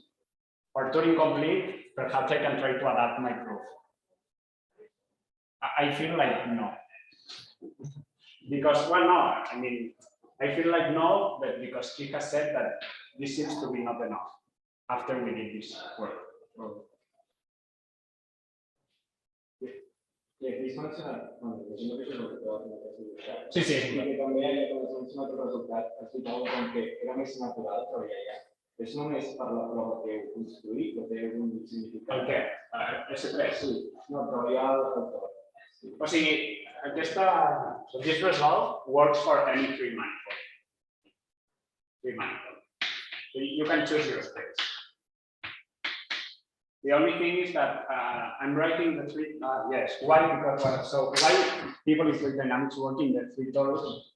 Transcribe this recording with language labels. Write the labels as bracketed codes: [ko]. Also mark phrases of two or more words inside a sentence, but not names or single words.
[en] For Turing complete, perhaps I can try to adapt my proof. I feel like no. Because, well, no, I mean, I feel like no, but because he has said that this seems to be not enough after we did this work. [ca] Sí, sí. I que també hi ha mencionat el resultat, has citat com que era més natural treballar allà. Això només per la prova que heu construït o té un significat? El què? S3? Sí, no, treballar al factor. O sigui, [en] so this result works for any free manifold. So you can choose your states. The only thing is that I'm writing the three, yes, why? Because, so why people in fluid dynamics work in the three torus?